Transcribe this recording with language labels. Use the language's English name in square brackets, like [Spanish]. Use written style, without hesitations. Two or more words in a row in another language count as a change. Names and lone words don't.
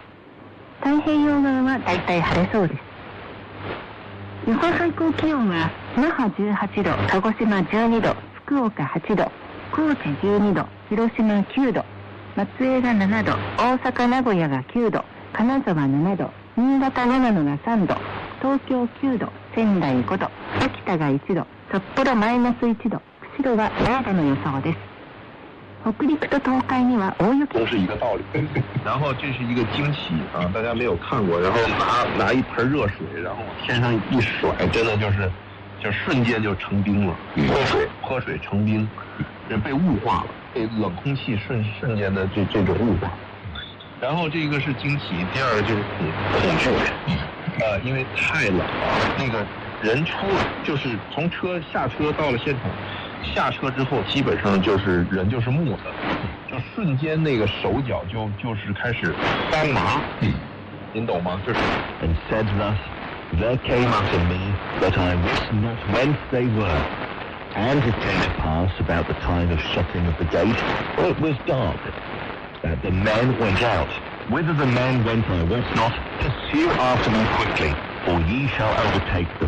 [Japanese] 太平洋側はだいたい晴れそうです。予想最高気温は那覇18度、鹿児島12度、福岡8度、高知12度、広島9度、松江が7度、大阪名古屋が9度、金沢7度、新潟長野が3度、東京9度、仙台5度、秋田が1度、札幌マイナス1度、釧路は0度の予想です。北陸と東海には大雪。 [Chinese] 都是一个道理。然后这是一个惊喜啊，大家没有看过，然后拿一盆热水，然后往天上一甩，真的就瞬间就成冰了，喝水成冰，被雾化了，被冷空气瞬间的这种雾化。然后这个是惊喜，第二个就是恐惧，因为太冷了，那个人就是从下车到了现场，下车之后基本上就是人就是木的，就瞬间那个手脚就是开始发麻，您懂吗？就是。 [English] And said thus, there came unto me that I wist not whence they were. And it came to pass about the time of shutting of the gate, for it was dark, that the men went out. Whither the men went I wist not. Pursue after them quickly, for ye shall overtake them.